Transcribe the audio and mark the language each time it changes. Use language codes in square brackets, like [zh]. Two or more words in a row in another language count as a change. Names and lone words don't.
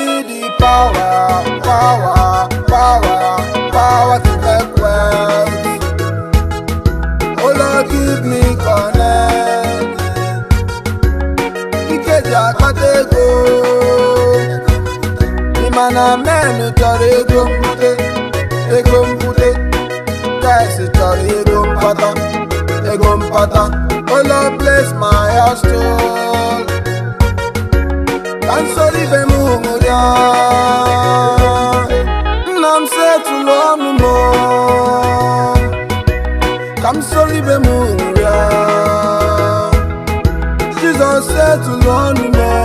[en] Power, power, power, power to make wealth. Oh Lord, give me connect. [ig] Ike ji akpata ego. Ị ma na men chọrọ ego mbute, ego mbute. Guys, ị chọrọ ego mkpata, ego mkpata. [en] Oh Lord, bless my hustle. [ig] Ka m soro ibe m ṅụrịa. Nna m setụlụ ọnụ m. Ka m soro ibe m ṅụrịa. Jizọs setụlụ ọnụ m.